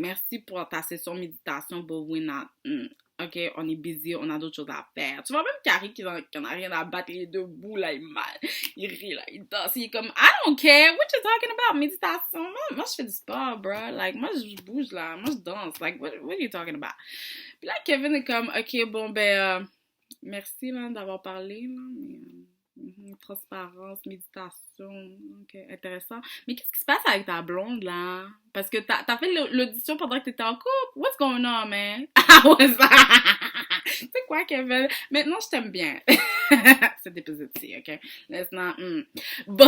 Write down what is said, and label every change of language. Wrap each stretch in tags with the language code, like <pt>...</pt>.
<fr>Merci pour ta session méditation,</fr> <en>but we're not...</en> <fr>OK, on est busy, on a d'autres choses à faire. Tu vois, même Carrie qui en a rien à battre, il est debout, là, il rit, là, il danse. Il est comme,</fr> <en>I don't care, what you talking about,</en> <fr>méditation? Moi, je fais du sport, bro. Like, moi, je bouge, là. Moi, je danse. Like,</fr> <en>what are you talking about?</en> <fr>Puis là, Kevin est comme, OK, bon, ben, merci, là, d'avoir parlé, là, mais... transparence, méditation, ok, intéressant. Mais qu'est-ce qui se passe avec ta blonde, là? Parce que t'as fait l'audition pendant que t'étais en couple.</fr> <en>What's going on, man?</en> <fr>Ah ouais, ça! Tu sais quoi, Kevin? Maintenant, je t'aime bien. Cet épisode-ci, ok?</fr> <en>Let's not...</en> <fr>Bon.</fr>